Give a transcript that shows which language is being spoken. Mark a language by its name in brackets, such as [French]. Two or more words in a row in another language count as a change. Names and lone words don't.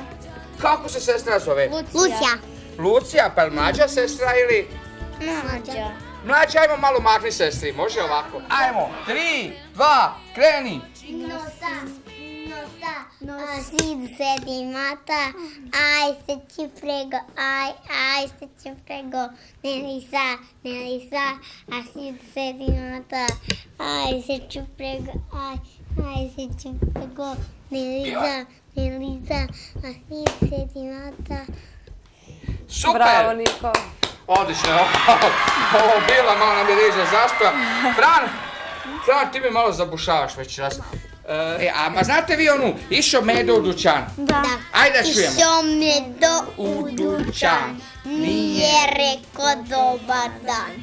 [Croatian] Kako se sestra zove? Lucija. Lucija, pa je mlađa sestra ili... Mlađa. Mlađa, ajmo malo mahni sestri, može ovako? Ajmo, 3, 2, kreni! Nosa, sid sedi mata, aj se ci prego, aj se ci prego, Nelisa, a sid sedi mata, aj se ci prego, aj se ci prego, Nelisa, a sid sedi mata. Super! Bravo, Niko. Odlično, ovo bila, malo nam je riže zaspeva. Fran, ti mi malo zabušavaš večeras. A znate vi onu, išao Medo u dućan? Da. Ajde da čujemo. Išao Medo u dućan, nije rekao dobar dan.